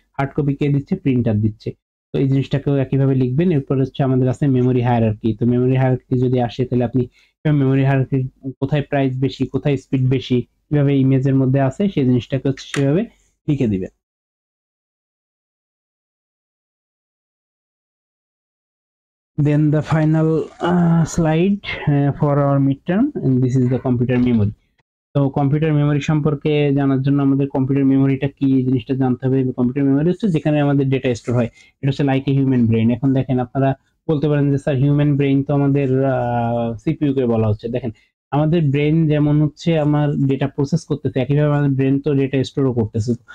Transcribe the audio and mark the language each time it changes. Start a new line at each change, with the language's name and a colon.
Bangla: Hard copy কে দিচ্ছে, printer দিচ্ছে। তো এই জিনিসটাকেও একইভাবে লিখবেন। এরপর হচ্ছে আমাদের আছে মেমোরি হায়ারার্কি। তো মেমোরি হায়ারার্কি যদি আসে তাহলে আপনি মেমোরি হায়ারার্কি কোথায় প্রাইস বেশি, কোথায় স্পিড বেশি, কিভাবে ইমেজের মধ্যে আছে সেই জিনিসটাকে হচ্ছে সেভাবে লিখে দিবেন।
English: Then the final slide for our midterm, and this is the computer memory.
Bangla: তো কম্পিউটার মেমোরি সম্পর্কে জানার জন্য আমাদের কম্পিউটার মেমোরিটা কি জিনিসটা জানতে হবে। কম্পিউটার মেমোরি হচ্ছে যেখানে আমাদের ডেটা স্টোর হয়। এটা হচ্ছে
English: Like a human brain.
Bangla: এখন দেখেন আপনারা বলতে পারেন যে স্যার হিউম্যান ব্রেইন তো আমাদের সিপিইউ কে বলা হচ্ছে। দেখেন আমাদের ব্রেইন যেমন হচ্ছে আমার ডেটা প্রসেস করতেছে, একইভাবে আমাদের ব্রেন তো ডেটা স্টোরও করতেছে।